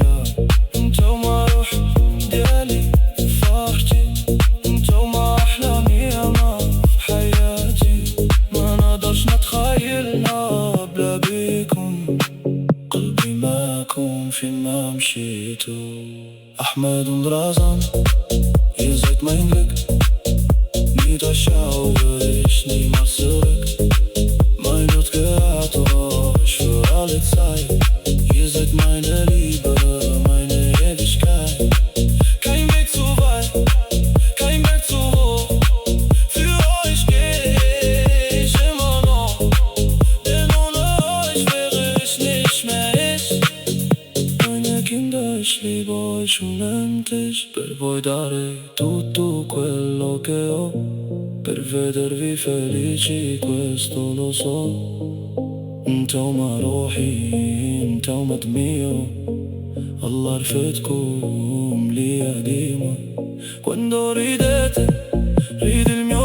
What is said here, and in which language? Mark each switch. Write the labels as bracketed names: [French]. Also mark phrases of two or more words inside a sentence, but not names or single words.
[Arabic] انتو ما روحي ديالي في فرحتي، انتو ما أحلامي ياما في حياتي. ما نقدرش نتخيلنا بلا بيكم، قلبي معاكم فين ما مشيتو. أحمد ورازان, [German] ihr seid mein Glück, mit euch schaue ich niemals zurück. Mein Gott gehört euch für alle Zeit, ihr seid meine Liebe, meine Ewigkeit. Kein Weg zu weit, kein Berg zu hoch, für euch geh ich immer noch, denn ohne euch wäre ich nicht mehr ich. Meine Kinder, ich liebe euch unendlich, [Italian] per voi dare tutto quello che ho, per vedervi felici questo lo so. [Arabic] انتوما روحي انتوما دمية، الله رفدكم ليا ديما. [Italian] Quando ridete, ride